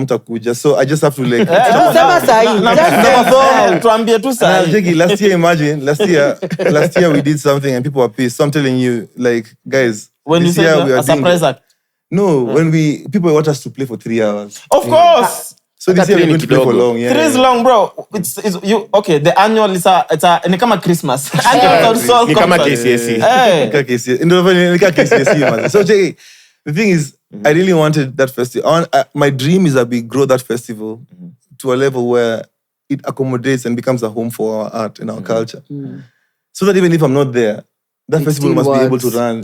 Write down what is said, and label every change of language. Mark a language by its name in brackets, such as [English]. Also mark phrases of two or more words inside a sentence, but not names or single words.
[English] So I just have to like... Last year, imagine. Last year we did something and people were pissed. So I'm telling you, like, guys... When you say a surprise act? No, people want us to play for 3 hours. Of course! So this year we're going to play for long. 3 is long, bro. It's you okay. The annual is [Swahili] ni kama [English] Christmas. Annual Soul [Swahili] ni kama KCSE. [English] So Cheque, the thing is, I really wanted that festival. My dream is that we grow that festival to a level where it accommodates and becomes a home for our art and our culture. So that even if I'm not there, that festival must be able to run.